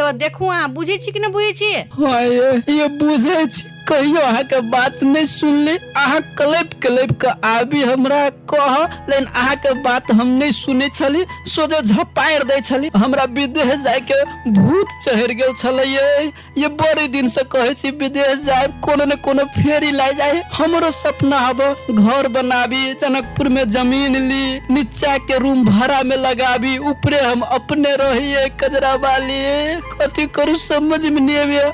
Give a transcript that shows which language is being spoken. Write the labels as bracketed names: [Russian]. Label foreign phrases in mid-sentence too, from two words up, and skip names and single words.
[Maithili] देखू अहाँ बुझे छी कि नहीं बुझे छी? हां ये बुझे छी, कहियो अहाँ के बात नहीं सुनली। अहाँ क्लिप के आबी हमरा कह, लेकिन अहाँ के बात हम नहीं सुने छली, सोझे झपायर दे छली। हमरा विदेश जाए के भूत चढ़ गेल छले। ये बड़े दिन से कहे छी विदेश जाए, कोनो न कोनो फेरी ला जाए। हमरो सपना हब घर बनाबी, जनकपुर में जमीन ली, नीचा के रूम भाड़ा में लगाबी, ऊपरे हम अपने रहिए। कजरा वाली कथी करू समझ में नहीं आवे।